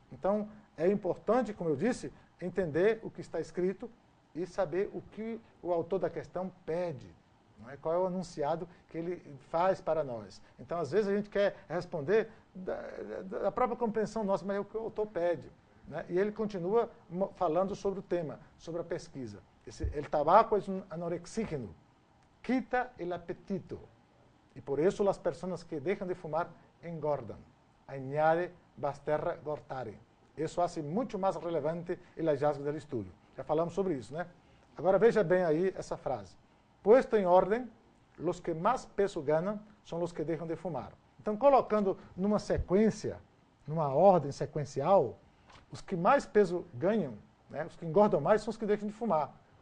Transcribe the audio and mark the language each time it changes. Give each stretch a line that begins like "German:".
Portuguese: Então, é importante, como eu disse, entender o que está escrito e saber o que o autor da questão pede, não é? Qual é o anunciado que ele faz para nós. Então, às vezes, a gente quer responder da própria compreensão nossa, mas é o que o autor pede. né? E ele continua falando sobre o tema, sobre a pesquisa.
Spanish: El tabaco es un anorexígeno, quita el apetito. Y por eso las personas que dejan de fumar engordan. Añade Basterra Gortari.
Portuguese: Isso hace muito mais relevante o hallazgo do estudo. Já falamos sobre isso, né? Agora veja bem aí essa frase. Puesto em ordem, os que mais peso ganham são os que deixam de fumar. Então, colocando numa sequência, numa ordem sequencial, os que mais peso ganham, né, os que engordam mais, são os que deixam de fumar.